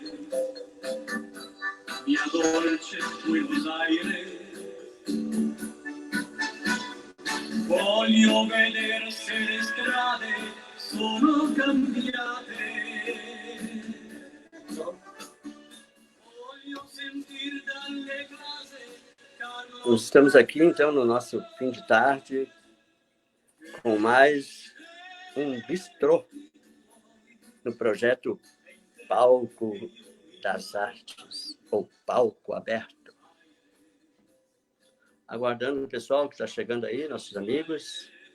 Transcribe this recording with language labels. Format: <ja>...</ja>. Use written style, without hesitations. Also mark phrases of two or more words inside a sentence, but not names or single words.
<it>mia dolce Buenos Aires, voglio vedere se le strade sono cambiate, voglio sentir dalle case.</it> <pt>Nós estamos aqui então no nosso fim de tarde com mais um bistrô no projeto Palco das Artes, ou Palco Aberto. Aguardando o pessoal que está chegando aí, nossos amigos.</pt>